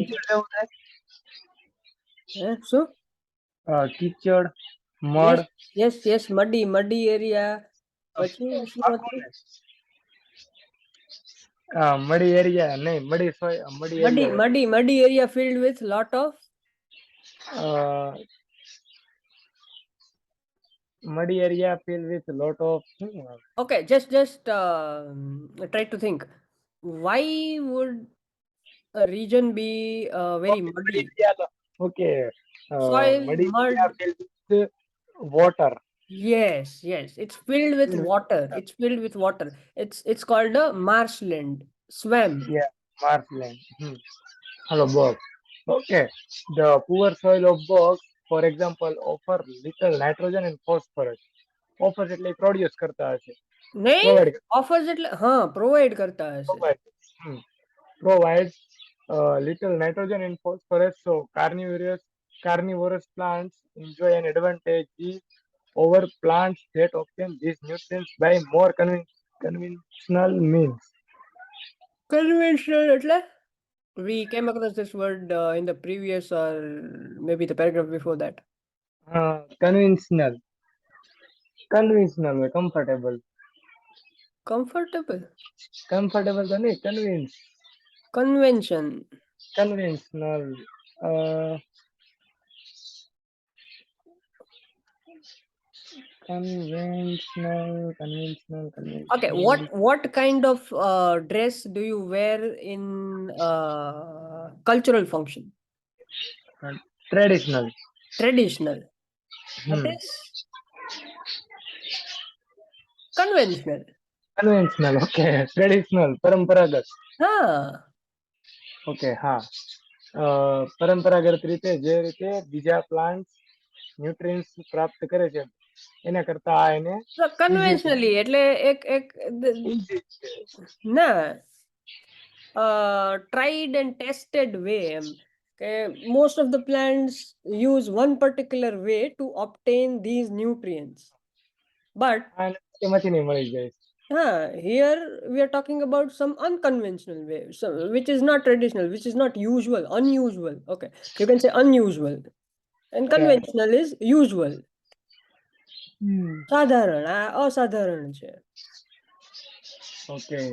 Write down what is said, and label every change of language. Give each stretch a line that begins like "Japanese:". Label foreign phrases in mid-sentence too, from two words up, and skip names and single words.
Gujarati: કીચડ જેવું થાય. શું? કીચડ, યસ મળ. યસ યસ,
English: muddy muddy area.
Gujarati: પછી શું હતું?
English: muddy area નહીં, muddy muddy મડી એરિયા muddy muddy area filled with lot of muddy area filled with lot of okay, just try to think. Why would a region be very okay, muddy? okay, Soil, muddy area mud. filled with water. Yes, yes. It's filled with Filled with water. water. It's filled with water. It's called a marshland, swamp. Yeah, marshland. Hello, box. Okay, the poor soil of box, for example, offer little nitrogen and phosphorus.
Gujarati: Offers એટલે produce કરતા હશે. નહીં,
English: Provide.
Gujarati: offers એટલે હા પ્રોવાઈડ કરતા હશે.
English: Provide. Provides little nitrogen and phosphorus, so carnivorous plants enjoy an advantage over plants that obtain these nutrients by more conventional means. Conventional એટલે we came across this word in the previous or maybe the paragraph before that. Conventional, comfortable. Comfortable.
Gujarati: Comfortable તો નહીં,
English: Convention. conventional. Conventional. Okay, what kind of dress do you wear in cultural function? Traditional. Traditional. That is conventional. Conventional, okay. Traditional,
Gujarati: પરંપરાગત. હા. ઓકે, હા. પરંપરાગત રીતે જે રીતે બીજા
English: plant nutrients
Gujarati: પ્રાપ્ત કરે છે એના કરતા આ એને કન્વેન્શનલી એટલે એક easy છે.
English: ના tried and tested way
Gujarati: એમ કે
English: most of the plants use one particular way to obtain these nutrients, but
Gujarati: એમાંથી નહીં મળી જાય.
English: here we are talking about some unconventional way, so, which is not traditional, which is not usual, unusual. Okay, you can say unusual, and conventional is usual.
Gujarati: સાધારણ આ અસાધારણ છે. Okay.